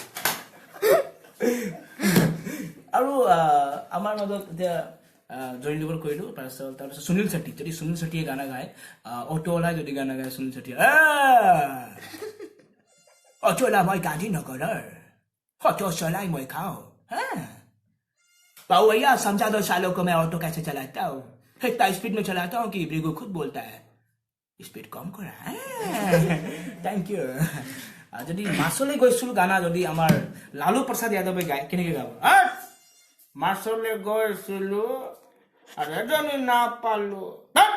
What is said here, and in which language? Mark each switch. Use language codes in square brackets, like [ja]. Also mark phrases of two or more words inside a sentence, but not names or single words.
[as] আৰু আমাৰ মাজত এতিয়া জইন লিভাৰ কৰিলো তাৰপিছত সুনীল শেট্টি যদি সুনীল শেট্টিয়ে গানা গায় অটোৱালা যদি গানা গায় সুনীল শেট্টিয়ে অটোৱালা মই গান্ধী নগৰৰ অটো চলাই মই খাওঁ [hi] पाओ भैया समझा दो सालों को मैं ऑटो कैसे चलाता हूँ इतना स्पीड में चलाता हूँ कि ब्रिगो खुद बोलता है स्पीड कम करा [en] thank you. [as] যদি মাছলে গৈছিলো গানা যদি আমাৰ লালু প্ৰসাদ যাদৱে গায় কেনেকৈ গাব মাছলে গৈছিলো আৰু এজনী নাপালো